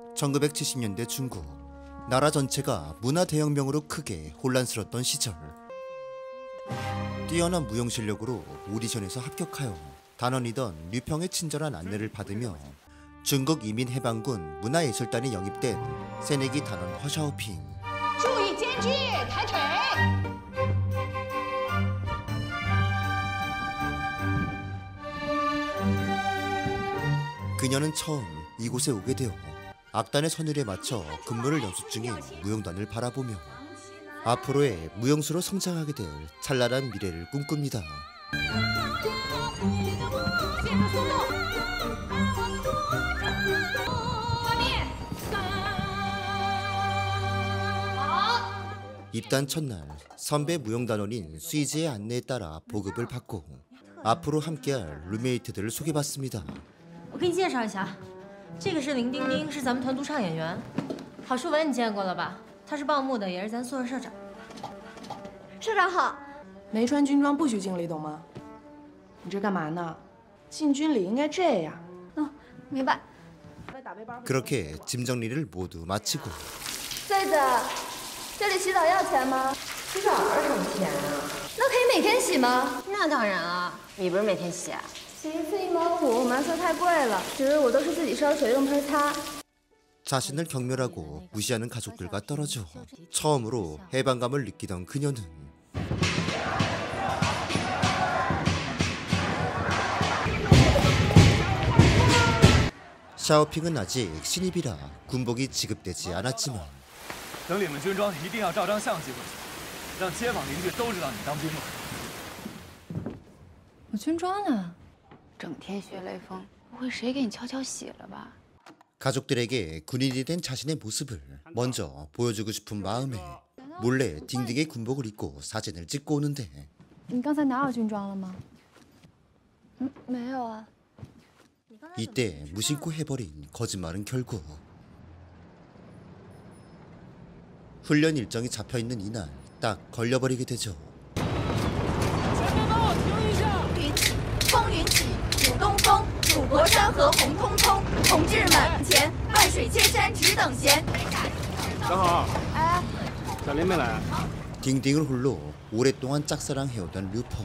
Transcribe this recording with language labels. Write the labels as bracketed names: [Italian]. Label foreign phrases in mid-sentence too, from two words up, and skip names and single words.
[Korean] 1970년대 중국, 나라 전체가 문화 대혁명으로 크게 혼란스러웠던 시절. 뛰어난 무용 실력으로 오디션에서 합격하여 단원이던 류평의 친절한 안내를 받으며 중국 이민해방군 문화예술단에 영입된 새내기 단원 허샤오핑. [Chinese] 注意间距，抬腿。 [Korean] 그녀는 처음 이곳에 오게 되어 악단의 선율에 맞춰 근무를 연습 중인 무용단을 바라보며 앞으로의 무용수로 성장하게 될 찬란한 미래를 꿈꿉니다. 입단 첫날 선배 무용단원인 수이지의 안내에 따라 보급을 받고 앞으로 함께할 룸메이트들을 소개받습니다. [Chinese] 我给你介绍一下，这个是林丁丁，是咱们团独唱演员。郝淑文你见过了吧？他是报幕的，也是咱宿舍社长。社长好。没穿军装不许进礼，懂吗？你这干嘛呢？进军礼应该这样。明白。 [Korean] 그렇게 짐 정리를 모두 마치고 [Chinese] 穗子，这里洗澡要钱吗？洗澡儿什么钱啊？那可以每天洗吗？那当然啊，你不是每天洗啊？洗一次1毛5，麻色太贵了。其实我都是自己烧水用盆擦。 [Korean] 자신을 경멸하고 무시하는 가족들과 떨어져 처음으로 해방감을 느끼던 그녀는 샤오핑은 아직 신입이라 군복이 지급되지 않았지만 [Chinese] 等领了军装，一定要照张相寄过去，让街坊邻居都知道你当兵了。我军装呢？整天学雷锋，不会谁给你悄悄洗了吧？ [Korean] 가족들에게 군인이 된 자신의 모습을 먼저 보여주고 싶은 마음에 몰래 딩딩의 군복을 입고 사진을 찍고 오는데 [Chinese] 你刚才拿我军装了吗？没有啊。 [Korean] 이때 무심코 해버린 거짓말은 결국 훈련 일정이 잡혀있는 이날 딱 걸려버리게 되죠. [Chinese] 风云起，鼓东风，祖国山河红彤彤，同志们前，万水千山只等闲。正好，小林没来。 [Korean] 딩딩을 홀로 오랫동안 짝사랑해오던 류펑.